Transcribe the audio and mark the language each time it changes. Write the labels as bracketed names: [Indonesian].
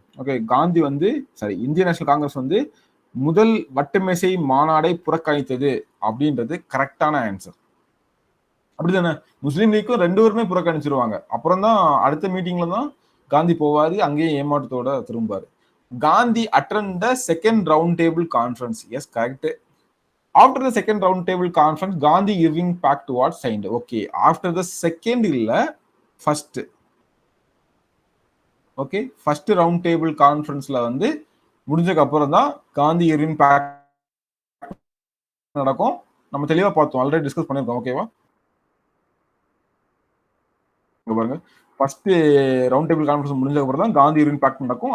[Tamil] Okay, Gandhi வந்து Indian national Congress வந்து முதல் வட்டமேசை மாநாடை புறக்கணித்தது அப்படின்றது கரெக்டான ஆன்சர். அப்படிதானே? முஸ்லீம் லீக்கும் ரெண்டு பேருமே புறக்கணிச்சிருவாங்க. அப்புறம் தான் அடுத்த மீட்டிங்ல தான் காந்தி போவாரு, அங்கேயே ஏமாற்றத்தோட திரும்பாரு. [English] Gandhi attend the second round table conference. Yes, correct. After the second round table conference, Gandhi Irving Pact was signed. Okay, after the second [Tamil] இல்ல, [English] First. [Tamil] Okay, first round table கான்ஃபரன்ஸ்ல வந்து முடிஞ்சதுக்கு அப்புறம் தான் காந்தி இர்வின் பேக்ட் நடக்கும். நம்ம தெளிவா பார்த்தோம், ஆல்ரெடி டிஸ்கஸ் பண்ணிருக்கோம். ஓகேவா? பாருங்க, ஃபர்ஸ்ட் ரவுண்ட் டேபிள் கான்ஃபரன்ஸ் முடிஞ்சதுக்கு அப்புறம் தான் காந்தி இர்வின் பேக்ட் நடக்கும்.